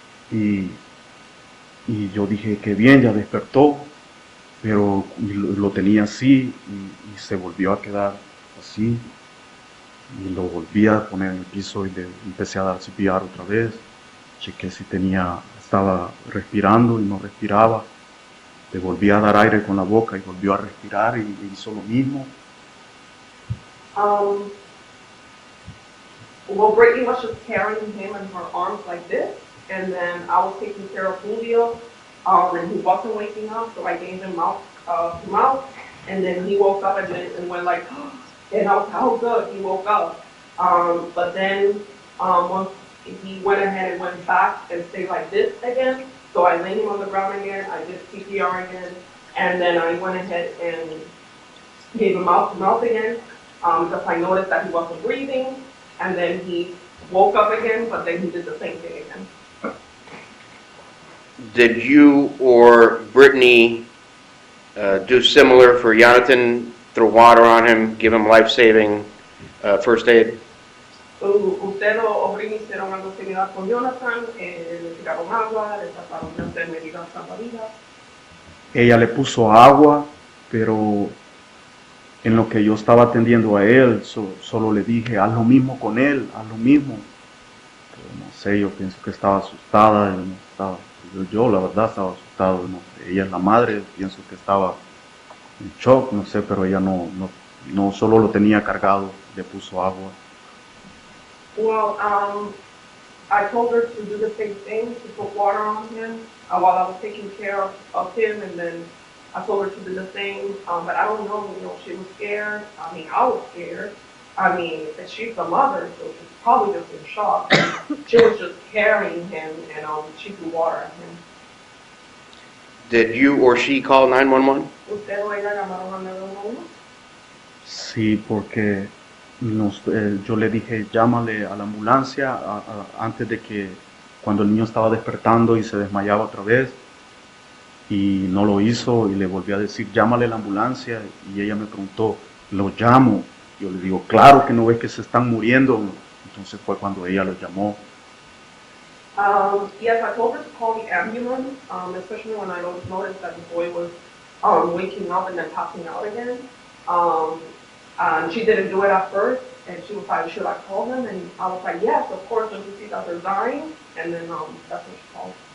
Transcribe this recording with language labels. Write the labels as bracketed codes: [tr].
[es] y yo dije que bien, ya despertó, pero lo tenía así, y se volvió a quedar así, y lo volví a poner en el piso y le empecé a dar CPR otra vez, chequé si estaba respirando y no respiraba, le volví a dar aire con la boca y volvió a respirar y hizo lo mismo. [en] Well, Brittany was just carrying him in her arms like this, and then I was taking care of Julio, and he wasn't waking up, so I gave him mouth to mouth, and then he woke up and went like, and I was like, oh good, he woke up. But then once he went ahead and went back and stayed like this again, so I laid him on the ground again, I did CPR again, and then I went ahead and gave him mouth to mouth again, because I noticed that he wasn't breathing. And then he woke up again, but then he did the same thing again. Did you or Brittany do similar for Jonathan? Throw water on him, give him life-saving first aid? [es] Usted o Brittany hicieron algo similar con Jonathan, le tiraron agua, le trataron de hacer medidas salvavidas. Ella le puso agua, pero en lo que yo estaba atendiendo a él, solo le dije, haz lo mismo con él, haz lo mismo. Pero no sé, yo pienso que estaba asustada, yo la verdad estaba asustado, no sé, ella es la madre, pienso que estaba en shock, no sé, pero ella no solo lo tenía cargado, le puso agua. [en] Well, I told her to do the same thing, to put water on him while I was taking care of him, and then I told her to do the same, but I don't know, she was scared. I mean, I was scared. I mean, she's the mother, so she's probably just in shock. She was just carrying him, and she threw water at him. Did you or she call 911? [es] ¿Usted o ella llamaron al 911? Sí, porque yo le dije, llámale a la ambulancia antes de que, cuando el niño estaba despertando y se desmayaba otra vez, y no lo hizo, y le volví a decir, llámale a la ambulancia, y ella me preguntó, ¿lo llamo? Yo le digo, claro que no ves que se están muriendo. Entonces fue cuando ella lo llamó. [en] Yes, I told her to call the ambulance, especially when I noticed that the boy was waking up and then passing out again. And she didn't do it at first, and she was like, should I call them? And I was like, yes, of course, when you see that they're dying, and then that's what she called.